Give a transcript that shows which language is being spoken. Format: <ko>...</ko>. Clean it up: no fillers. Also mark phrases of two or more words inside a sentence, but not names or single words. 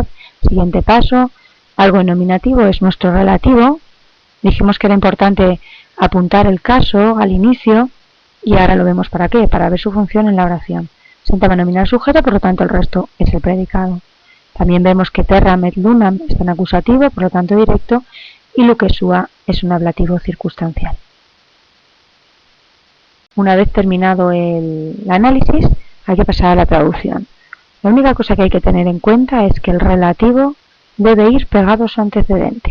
<es>Siguiente paso, algo en nominativo es nuestro relativo. Dijimos que era importante apuntar el caso al inicio, y ahora lo vemos para qué, para ver su función en la oración. Sintagma nominal sujeto, por lo tanto el resto es el predicado. También vemos que</es> <la>terram et lunam</la> <es>está en acusativo, por lo tanto directo, y</es> <la>luce sua</la> <es>es un ablativo circunstancial. Una vez terminado el análisis, hay que pasar a la traducción. La única cosa que hay que tener en cuenta es que el relativo debe ir pegado a su antecedente.</es>